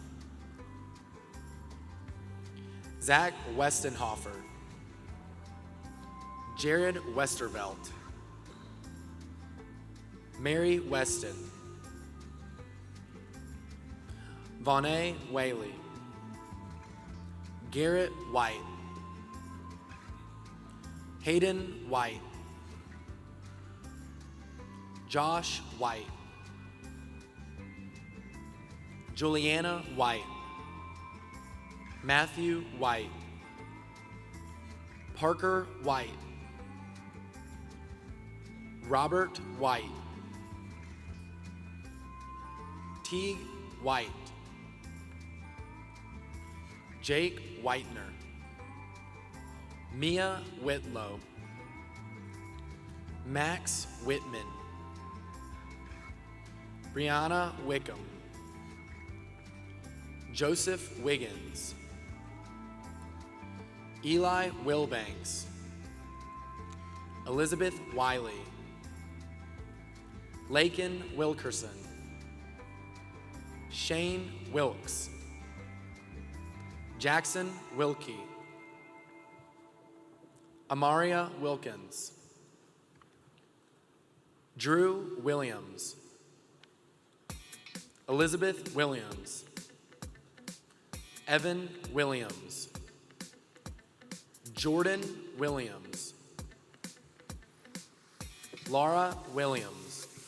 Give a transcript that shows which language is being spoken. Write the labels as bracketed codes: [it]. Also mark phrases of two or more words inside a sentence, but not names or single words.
[en] Zach Westenhofer. Jared Westervelt. Mary Weston. Vonnae Whaley. Garrett White. Hayden White. Josh White. Juliana White. Matthew White. Parker White. Robert White. Teague White. Jake Whitener. Mia Whitlow. Max Whitman. Brianna Wickham. Joseph Wiggins. Eli Wilbanks. Elizabeth Wiley. Lakin Wilkerson. Shane Wilkes. Jackson Wilkie. Amaria Wilkins. Drew Williams. Elizabeth Williams. Evan Williams. Jordan Williams. Laura Williams.